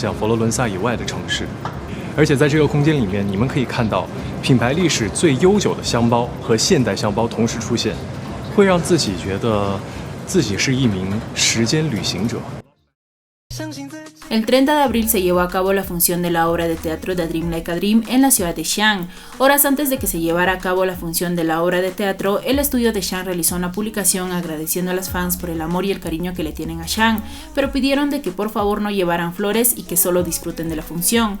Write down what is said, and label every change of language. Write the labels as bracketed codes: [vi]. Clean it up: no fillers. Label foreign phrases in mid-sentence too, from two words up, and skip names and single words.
[zh] 相佛罗伦萨以外的城市，而且在这个空间里面，你们可以看到品牌历史最悠久的香包和现代香包同时出现，会让自己觉得自己是一名时间旅行者。 [es] El 30 de abril se llevó a cabo la función de la obra de teatro de A Dream Like a Dream en la ciudad de Xi'an. Horas antes de que se llevara a cabo la función de la obra de teatro, el estudio de Xi'an realizó una publicación agradeciendo a las fans por el amor y el cariño que le tienen a Xi'an, pero pidieron de que por favor no llevaran flores y que solo disfruten de la función.